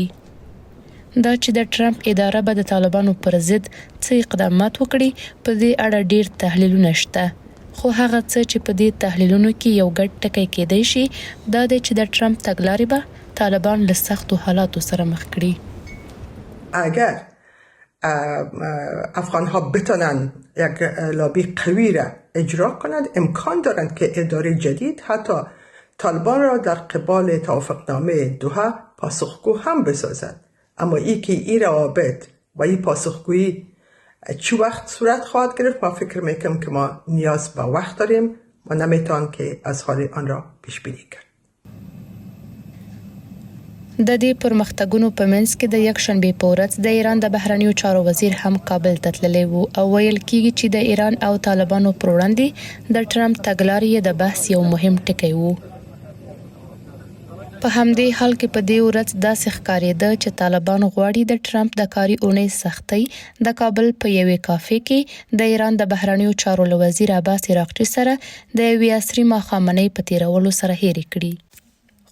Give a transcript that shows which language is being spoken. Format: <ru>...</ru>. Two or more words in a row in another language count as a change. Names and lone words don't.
<ps>دا چې د ټرمپ اداره به د طالبانو پر ضد څه اقدامات وکړي، په دې اړه ډیر تحلیلونه شته، خو هغه څه چې په دې تحلیلونو کې یو ګډ ټکی کېدای شي دا دی چې د ټرمپ تګلارې به طالبان له سختو حالاتو سره مخ کړي.</ps> <fa>اگر افغان‌ها بتونن یک لابی قوی را اجرا کنند، امکان دارند که اداره جدید حتی طالبان را در قبال توافقنامه دوحه پاسخگو هم بسازد. اما ای که این روابط و این پاسخگویی چه وقت صورت خواهد گرفت، ما فکر میکنم که ما نیاز به وقت داریم و نمیتوان که از حال آن را پیش بینی کرد.</fa> <ps>د دې پرمختګونو په منځ کې د یکشنبې په ورځ د ایران د بهرنیو چارو وزیر هم کابل ته تللی و او ویل کېږي چې د ایران او طالبانو پر وړاندې د ټرمپ تګلارې د بحث یو مهم ټکی و. په همدې حال کې په دې ورځ داسې ښکارېده چې طالبان غواړي د ټرمپ د کاري اونۍ سختۍ د کابل په یوې کافې کې د ایران د بهرنیو چارو له وزیر عباس عراقچي سره د یوې عصري ماښامنۍ په تېرولو سره هېرې کړي.</ps>